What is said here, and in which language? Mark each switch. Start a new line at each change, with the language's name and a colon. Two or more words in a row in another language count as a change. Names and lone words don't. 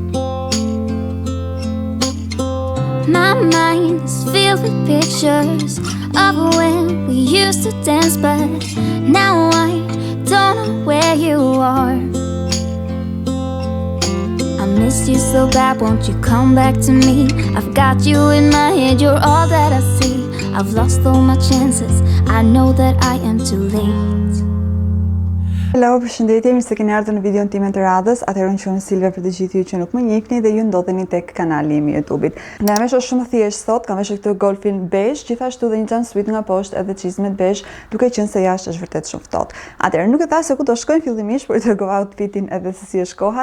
English: My mind is filled with pictures of when we used to dance, but now I don't know where you are. I miss you so bad, won't you come back to me? I've got you in my head, you're all that I see. I've lost all my chances, I know that I am too late. Hello,
Albanian: përshëndetje, mirë se keni ardhur në videon time të radhës. Atëherë unë quhem Silvia për të gjithë ju që nuk më njihni dhe ju ndodheni tek kanali im i YouTube-it. Nga veshur shumë thjesht sot, kam veshur këtë golfin beige, gjithashtu dhe një jumpsuit nga poshtë edhe çizmet beige, duke qenë se jashtë është vërtet shumë ftohtë. Atëherë nuk e thash se ku do shkojmë fillimisht, por t'rregova outfitin edhe se si është koha.